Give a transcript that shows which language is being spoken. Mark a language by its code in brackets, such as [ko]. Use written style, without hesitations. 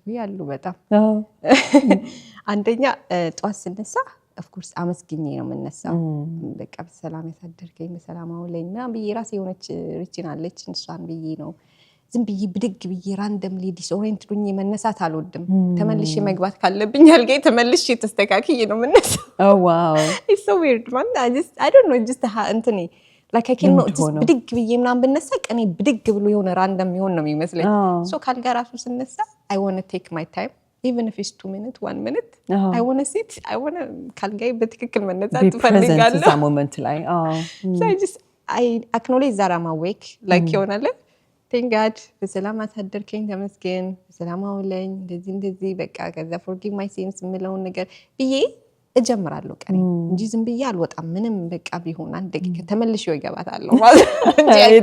[am] ያሉ በጣም አንደኛ ጧት ስነሳ [en] of course [am] አመስግኜ ነው የምነሳው በቃ በሰላም ያሳደርከኝ በሰላም አውለኝ እና ብዬ ራሴ የሆነች ሪቺን አለች እንሷን ብዬ ነው ዝም ብዬ ብድግ ብዬ ራንደምሊ ዲስኦሪየንት ሆኜ መነሳት አልወድም ተመልሼ መግባት ካለብኝ አልጋይ ተመልሼ ተስተካክዬ ነው የምነሳው [en] wow it's so weird man I don't know just እንትኔ like I cannot just [am] ብድግ ብዬ ምናምን ብነሳ ቀኔ ብድግ ብሎ የሆነ ራንደም ይሆን ነው የሚመስለኝ [en] so [am] ካልጋ ራሱ ስነሳ [en] I want to take my time even if it's 2 minutes 1 minute I want to sit I want to [am] ካልጋይ በትክክል መነሳት [en] be present [am] ፈልጋለሁ እዛ ሞመንት ላይ [en] so I acknowledge that I'm awake like [am] ይሆናል [en] thank God [am] በሰላም አሳደርከኝ ተመስገን በሰላም አውለኝ እንደዚህ በቃ ከዛ [en] forgive my sins [am] ምለውን ነገር ብዬ እጀምራለሁ ቀን እንጂ ዝም ብዬ አልወጣም ምንም በቃ ቢሆን አንድ ደቂቃ ተመልሼ ይገባታለሁ ማለት እንጂ